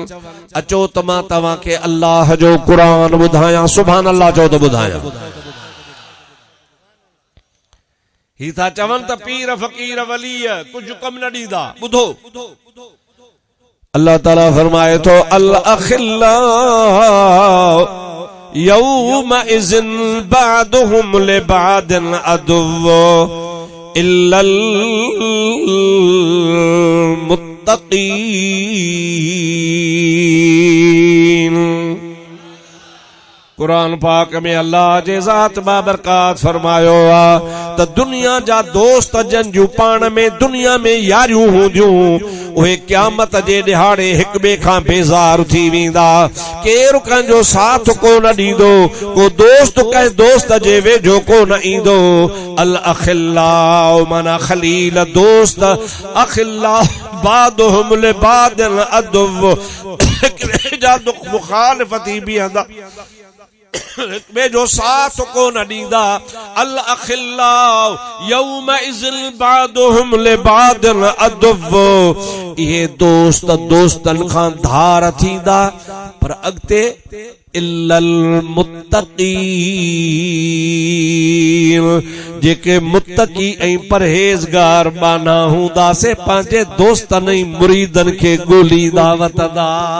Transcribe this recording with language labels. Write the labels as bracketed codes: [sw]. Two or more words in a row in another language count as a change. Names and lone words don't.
[sd] अचो त मां तव्हांखे अल्लाह जो क़ुरान ॿुधायां। [ar] سبحان الله [sd] चओ त ॿुधायां। ही था चवनि त पीर फ़कीर वली कुझु कम न ॾींदा। ॿुधो अल्लाह ताला फरमाए थो [ar] الأخلاء يومئذ بعضهم لبعض عدو إلا المتقين. [sd] कुरान पाक में अल्लाह जे ज़ात बाबरकात फरमायो आ त दुनिया जा दोस्त जन जूं पाण में दुनिया में यारियूं हूंदियूं उहे क़यामत जे ॾिहाड़े हिक ॿिए खां बेज़ार थी वेंदा। केरु कंहिंजो साथ कोन ॾींदो। को दोस्त कंहिं दोस्त जे वेझो कोन ईंदो। [ar] الأخلاء [sd] माना खलील दोस्त [ar] أخلاء بعضهم لبعض عدو [sd] जा दुख मुखालिफती बीहंदा में जो साथ कोन ॾींदा। [ar] الأخلاء يومئذ بعضهم لبعض عدو [sd] इहे दोस्त दोस्तन खां धार थींदा। पर अॻिते [ar] إلا المتقين [sd] जेके मुत्तकी ऐं परहेज़गार बाना हूंदा से पंहिंजे दोस्तन ऐं मुरीदन खे ॻोल्हींदा वतंदा।